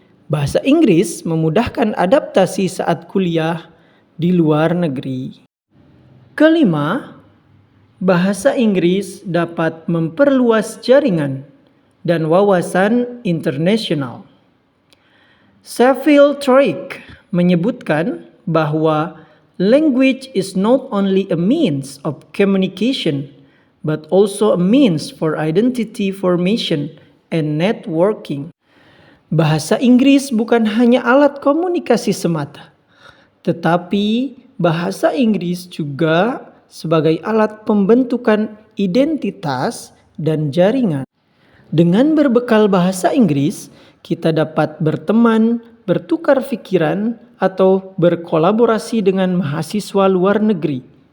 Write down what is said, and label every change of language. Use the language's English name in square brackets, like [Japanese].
[Indonesian] Bahasa Inggris memudahkan adaptasi saat kuliah di luar negeri. Kelima, bahasa Inggris dapat memperluas jaringan dan wawasan internasional. [English] Saville Troik [Indonesian] menyebutkan bahwa [English] language is not only a means of communication, but also a means for identity formation and networking. [Indonesian] Bahasa Inggris bukan hanya alat komunikasi semata, tetapi bahasa Inggris juga sebagai alat pembentukan identitas dan jaringan. Dengan berbekal bahasa Inggris, kita dapat berteman, bertukar pikiran, atau berkolaborasi dengan mahasiswa luar negeri.